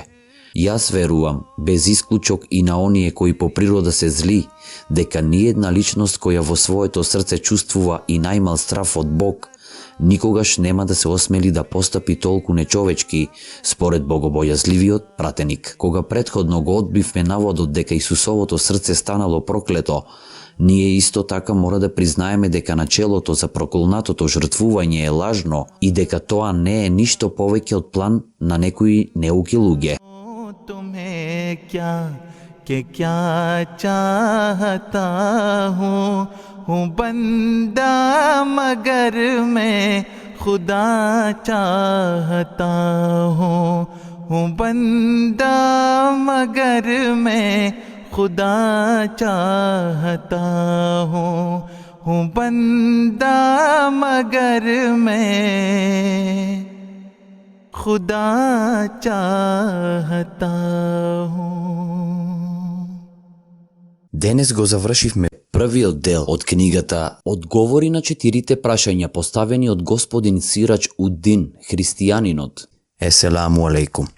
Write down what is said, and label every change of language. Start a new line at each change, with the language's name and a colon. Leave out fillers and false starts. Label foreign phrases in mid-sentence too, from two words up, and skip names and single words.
Macedonian: Јас верувам, без исклучок и на оние кои по природа се зли, дека ниедна личност која во своето срце чувствува и најмал страф од Бог, никогаш нема да се осмели да постапи толку нечовечки според богобојазливиот пратеник. Кога претходно го одбивме наводот дека Исусовото срце станало проклето, ние исто така мора да признаеме дека начелото за проколнатото жртвување е лажно и дека тоа не е ништо повеќе од план на некои неуки луѓе.
Hindi: हूँ बंदा मगर मैं खुदा चाहता हूँ बंदा मगर मैं खुदा चाहता हूँ बंदा मगर मैं खुदा चाहता हूँ.
Macedonian: Денес го завршивме Првиот дел од книгата одговори на 4 прашања поставени од господин Сирач Удин, христијанинот.
Arabic: السلام عليكم.